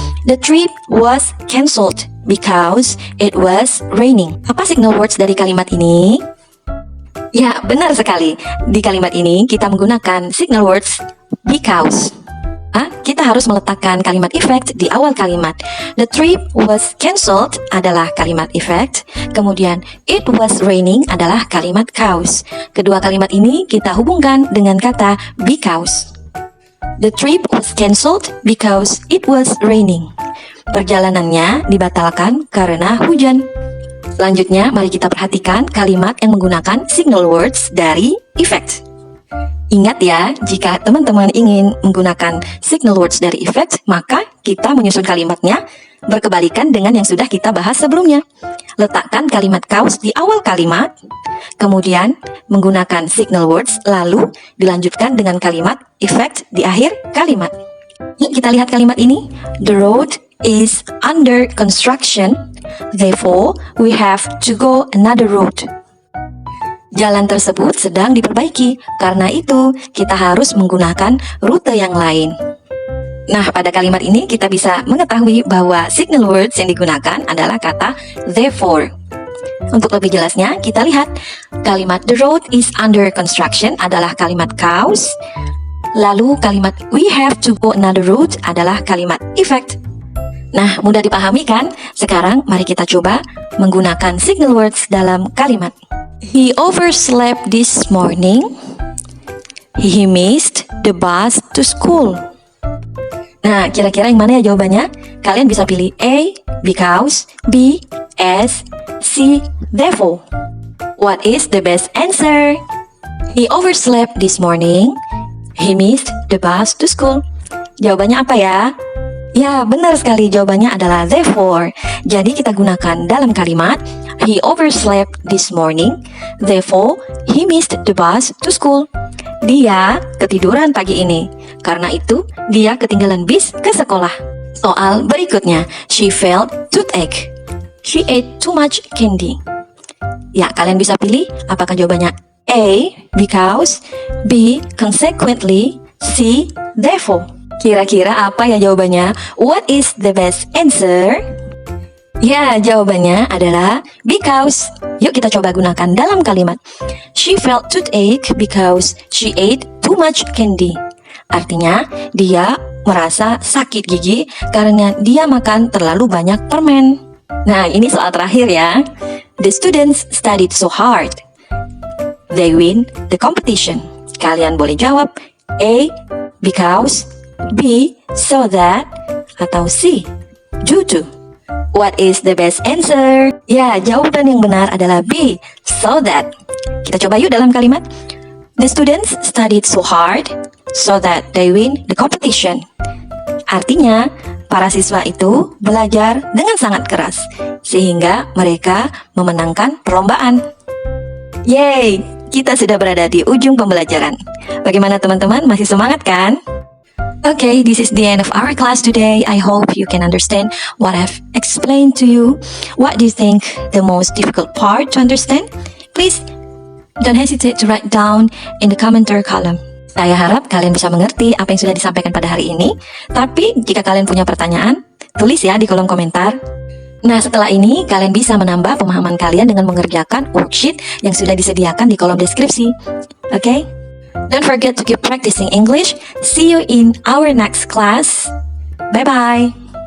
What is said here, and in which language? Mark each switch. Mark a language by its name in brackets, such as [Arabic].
[English] The trip was cancelled because it was raining. [Indonesian] Apa signal words dari kalimat ini? Ya, benar sekali. Di kalimat ini kita menggunakan signal words because. Kita harus meletakkan kalimat effect di awal kalimat. [English] The trip was cancelled [Indonesian] adalah kalimat effect. Kemudian [English] it was raining [Indonesian] adalah kalimat cause. Kedua kalimat ini kita hubungkan dengan kata because. [English] The trip was cancelled because it was raining. [Indonesian] Perjalanannya dibatalkan karena hujan. Selanjutnya, mari kita perhatikan kalimat yang menggunakan signal words dari effect. Ingat ya, jika teman-teman ingin menggunakan signal words dari effect, maka kita menyusun kalimatnya berkebalikan dengan yang sudah kita bahas sebelumnya. Letakkan kalimat cause di awal kalimat, kemudian menggunakan signal words, lalu dilanjutkan dengan kalimat effect di akhir kalimat. Yuk kita lihat kalimat ini. [English] The road is under construction, therefore we have to go another road. [Indonesian] Jalan tersebut sedang diperbaiki, karena itu kita harus menggunakan rute yang lain. Nah, pada kalimat ini kita bisa mengetahui bahwa signal words yang digunakan adalah kata therefore. Untuk lebih jelasnya, kita lihat kalimat [English] the road is under construction [Indonesian] adalah kalimat cause, lalu kalimat [English] we have to go another route [Indonesian] adalah kalimat effect. Nah, mudah dipahami kan? Sekarang mari kita coba menggunakan signal words dalam kalimat. [English] He overslept this morning. He missed the bus to school. [Indonesian] Nah, kira-kira yang mana ya jawabannya? Kalian bisa pilih A, because, B, as, C, therefore. [English] What is the best answer? He overslept this morning. He missed the bus to school. [Indonesian] Jawabannya apa ya? Ya, benar sekali, jawabannya adalah therefore. Jadi kita gunakan dalam kalimat [English] he overslept this morning, therefore he missed the bus to school. [Indonesian] Dia ketiduran pagi ini, karena itu dia ketinggalan bis ke sekolah. Soal berikutnya, [English] she felt toothache. She ate too much candy. [Indonesian] Ya, kalian bisa pilih apakah jawabannya A, because, B, consequently, C, therefore. Kira-kira apa ya jawabannya? [English] What is the best answer? [Indonesian] Ya, jawabannya adalah because. Yuk kita coba gunakan dalam kalimat. [English] She felt toothache because she ate too much candy. [Indonesian] Artinya, dia merasa sakit gigi karena dia makan terlalu banyak permen. Nah, ini soal terakhir ya. [English] The students studied so hard. They win the competition. [Indonesian] Kalian boleh jawab A, because, B, so that, atau C, due to. [English] What is the best answer? [Indonesian] Ya, jawaban yang benar adalah B, so that. Kita coba yuk dalam kalimat. [English] The students studied so hard so that they win the competition. [Indonesian] Artinya, para siswa itu belajar dengan sangat keras sehingga mereka memenangkan perlombaan. Yeay, kita sudah berada di ujung pembelajaran. Bagaimana teman-teman, masih semangat kan? [English] Okay, this is the end of our class today. I hope you can understand what I've explained to you. What do you think the most difficult part to understand? Please don't hesitate to write down in the commentary column. [Indonesian] Saya harap kalian bisa mengerti apa yang sudah disampaikan pada hari ini. Tapi jika kalian punya pertanyaan, tulis ya di kolom komentar. Nah, setelah ini kalian bisa menambah pemahaman kalian dengan mengerjakan worksheet yang sudah disediakan di kolom deskripsi. [English] Okay? Don't forget to keep practicing English. See you in our next class. Bye-bye.